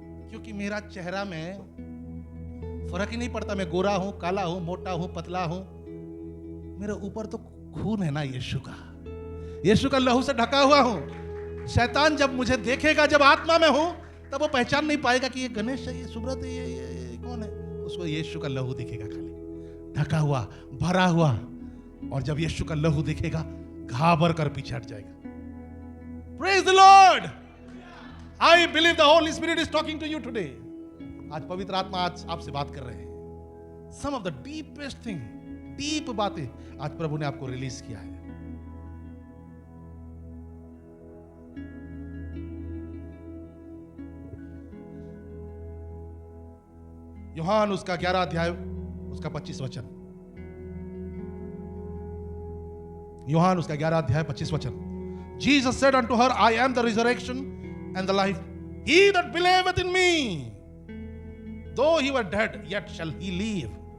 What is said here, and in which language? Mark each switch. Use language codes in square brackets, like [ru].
[hi] क्योंकि मेरा चेहरा में फर्क ही नहीं पड़ता, मैं गोरा हूं, काला हूं, मोटा हूं, पतला हूं, मेरे ऊपर तो खून है ना यीशु का, यीशु का लहू से ढका हुआ हूं। शैतान जब मुझे देखेगा, जब आत्मा में हूं, तब वो पहचान नहीं पाएगा कि ये गणेश है, ये सुब्रत है, ये कौन है। उसको यीशु का लहू दिखेगा, खाली ढका हुआ, भरा हुआ। और जब यीशु का लहू दिखेगा, घाबर कर पीछे हट जाएगा। [en] Praise the Lord! I believe the Holy Spirit is talking to you today. [hi] आज पवित्र आत्मा आज आपसे बात कर रहे हैं। [en] some of the deepest thing, [hi] deep बातें आज प्रभु ने आपको रिलीज किया है। यूहान उसका 11 अध्याय उसका 25 वचन। यूहान उसका 11 अध्याय 25 वचन। [en] Jesus said unto her, I am the resurrection and the life. He that believeth in me, though he were dead, yet shall he live.